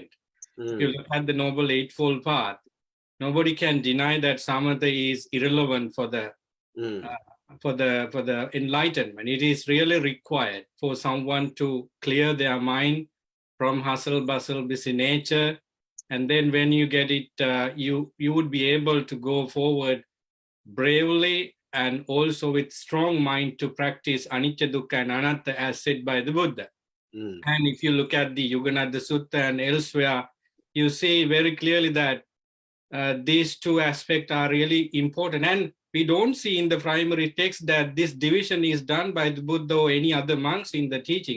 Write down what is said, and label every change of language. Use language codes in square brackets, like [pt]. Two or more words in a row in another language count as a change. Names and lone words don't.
[en] If you look at the Noble Eightfold Path, nobody can deny that samatha is irrelevant for the enlightenment. It is really required for someone to clear their mind from hustle, bustle, busy nature, and then when you get it, you would be able to go forward bravely and also with strong mind to practice anicca, dukkha, and anatta as said by the Buddha. And if you look at the Yogananda Sutta and elsewhere, you see very clearly that these two aspects are really important. And we don't see in the primary text that this division is done by the Buddha or any other monks in the teaching.